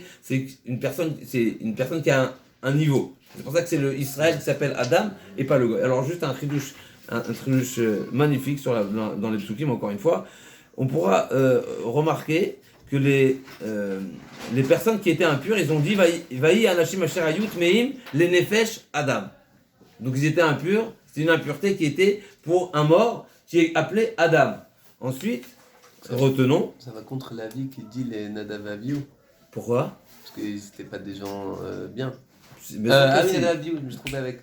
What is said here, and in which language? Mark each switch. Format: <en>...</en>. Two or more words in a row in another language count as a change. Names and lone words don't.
<fr>C'est une personne qui a un niveau. C'est pour ça que c'est le Israël qui s'appelle Adam et pas le Goy. Alors juste un chidouche magnifique dans les psukim, encore une fois. On pourra remarquer que les personnes qui étaient impures, ils ont dit</fr> <he>ויהי אנשים אשר היו טמאים</he> <fr>les</fr> <he>נפש אדם.</he> <fr>Donc ils étaient impurs, c'est une impureté qui était pour un mort qui est appelé Adam. Ensuite, retenons. Ça va contre l'avis qui dit les Nadav Avihu. Pourquoi? Parce qu'ils n'étaient pas des gens bien. Oui, Nadav Avihu, je me trouvais avec.</fr>